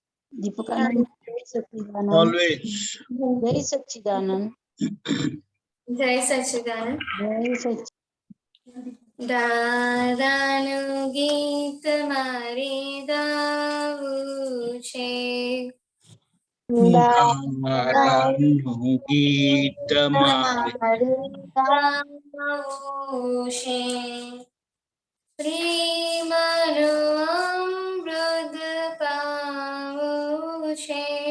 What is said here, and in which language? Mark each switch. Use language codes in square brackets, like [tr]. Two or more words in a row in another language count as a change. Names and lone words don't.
[hi] दीपकानंद जय सच्चिदानंद Always. जय सच्चिदानंद जय सच्चिदानंद जय सच्चिदानंद [gu] દાદાનું ગીત મારે ગાવું છે દાદાનું ગીત મારે ગાવું છે પ્રેમનો અમૃત પાવું છે